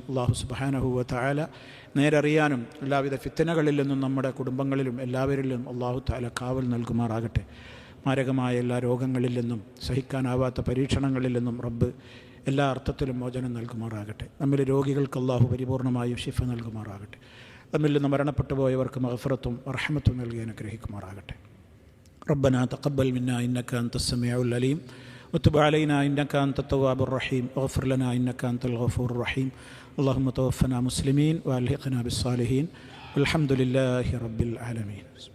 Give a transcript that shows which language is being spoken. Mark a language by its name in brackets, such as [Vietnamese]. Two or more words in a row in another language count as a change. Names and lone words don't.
[Arabic] الله سبحانه وتعالى [Malayalam] നേരറിയാനും എല്ലാവിധ ഫിത്തനകളിൽ നിന്നും നമ്മുടെ കുടുംബങ്ങളിലും എല്ലാവരിലും [Arabic] الله تعالى [Malayalam] കാവൽ നൽകുമാറാകട്ടെ. മാരകമായ എല്ലാ രോഗങ്ങളിൽ നിന്നും സഹിക്കാനാവാത്ത പരീക്ഷണങ്ങളിൽ നിന്നും റബ്ബ് എല്ലാ അർത്ഥത്തിലും മോചനം നൽകുമാറാകട്ടെ. നമ്മിലെ രോഗികൾക്ക് അല്ലാഹു പരിപൂർണമായും ശിഫ നൽകുമാറാകട്ടെ. നമ്മിൽ നിന്ന് മരണപ്പെട്ടു പോയവർക്ക് മഗ്ഫിറത്തും റഹ്മത്തും നൽകി അനുഗ്രഹിക്കുമാറാകട്ടെ. [Arabic] ربنا تقبل منا إنك أنت السميع العليم وتب علينا إنك أنت التواب الرحيم واغفر لنا إنك أنت الغفور الرحيم اللهم توفنا مسلمين وألحقنا بالصالحين والحمد لله رب العالمين.